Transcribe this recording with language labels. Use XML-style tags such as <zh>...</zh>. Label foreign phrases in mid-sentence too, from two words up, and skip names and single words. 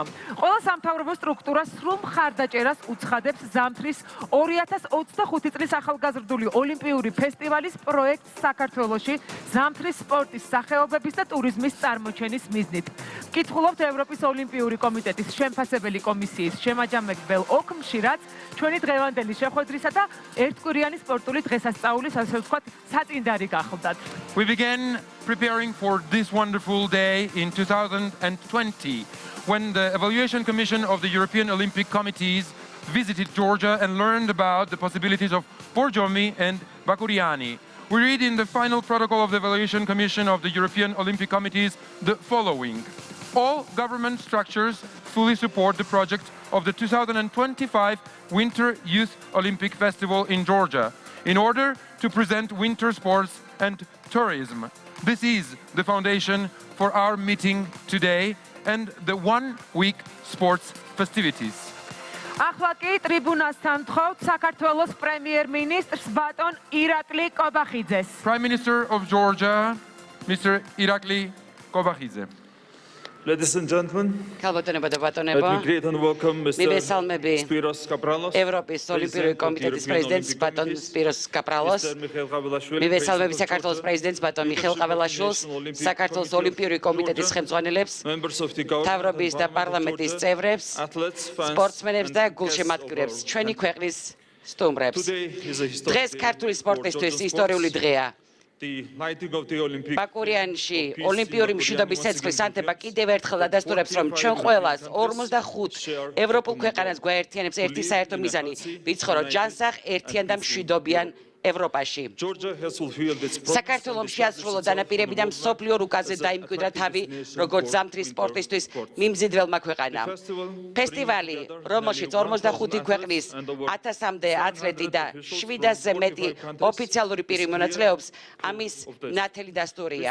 <ka>ყველა სამთავრობო სტრუქტურა სრულ მხარდაჭერას უცხადებს ზამთრის 2025 წლის ახალგაზრდული ოლიმპიური ფესტივალის პროექტს საქართველოში ზამთრის სპორტის სახეობების და ტურიზმის წარმოჩენის მიზნით. ვკითხულობთ ევროპის ოლიმპიური კომიტეტის შემფასებელი კომისიის შემაჯამებელ ოქმში, რაც ჩვენი დღევანდელი შეხვედრისა და ერთკვირიანი სპორტული დღესასწაულის, ასე ვთქვათ, საწინდარი გახლდათ.</ka> <en>We began preparing for this wonderful day in 2020 when the Evaluation Commission of the European Olympic Committees visited Georgia and learned about the possibilities of Borjomi and Bakuriani. We read in the final protocol of the Evaluation Commission of the European Olympic Committees the following. All government structures fully support the project of the 2025 Winter Youth Olympic Festival in Georgia in order to present winter sports and tourism. This is the foundation for our meeting today and the one-week sports festivities.</en> <ka>ახლა კი ტრიბუნასთან თხოვთ საქართველოს პრემიერ-მინისტრს ბატონ ირაკლი კობახიძეს.</ka> <en>Prime Minister of Georgia, Mr. Irakli Kobakhidze. Ladies and gentlemen,</en> <ka>ქალბატონებო და</ka> <en>let</en> <ka>ბატონებო,</ka> <en>me greet and welcome Mr.</en> <ka>მივესალმები</ka> <en>Spiros Kapralos,</en> <ka>ევროპის ოლიმპიური კომიტეტის პრეზიდენტს ბატონ სპიროს კაპრალოს,</ka> <en>Mr. Mikhail Kavelashvili,</en> <ka>მივესალმები საქართველოს პრეზიდენტს ბატონ მიხეილ ყაველაშვილს, საქართველოს ოლიმპიური კომიტეტის ხელმძღვანელებს,</ka> <en>members of the government,</en> <ka>მთავრობის და პარლამენტის წევრებს,</ka> <en>athletes, fans,</en> <ka>სპორტსმენებს და</ka> <en>and guests of</en> <ka>გულშემატკივრებს,</ka> <en>our</en> <ka>ჩვენი</ka> <en>program.</en> <ka>ქვეყნის სტუმრებს.</ka> <en>Today is a historic</en> <ka>დღეს</ka> <en>day</en> <ka>ქართული</ka> <en>for</en> <ka>სპორტისთვის</ka> <en>Georgia</en> <ka>ისტორიული</ka> <en>sports.</en> <ka>დღეა.</ka> <en>The lighting of the Olympic</en> <ka>ბაკურიანში ოლიმპიური მშვიდობის ცეცხლის ანთება კიდევ ერთხელ ადასტურებს, რომ ჩვენ ყველას 45 ევროპულ ქვეყანას გვაერთიანებს ერთი საერთო მიზანი, ვიცხოვრო ჯანსაღ, ერთიან და მშვიდობიან ევროპაში.</ka> <en>Georgia has fulfilled its</en> <ka>საქართველოს შეასრულა დანაპირები და მსოფლიო რუკაზე დაიმკვიდრა თავი, როგორც ზამთრის სპორტისთვის მიმზიდველმა ქვეყანამ. ფესტივალი, რომელშიც 45 ქვეყნის 1000-მდე ათლეტი და 700-ზე მეტი ოფიციალური პირი მონაწილეობს, ამის ნათელი დასტურია.</ka>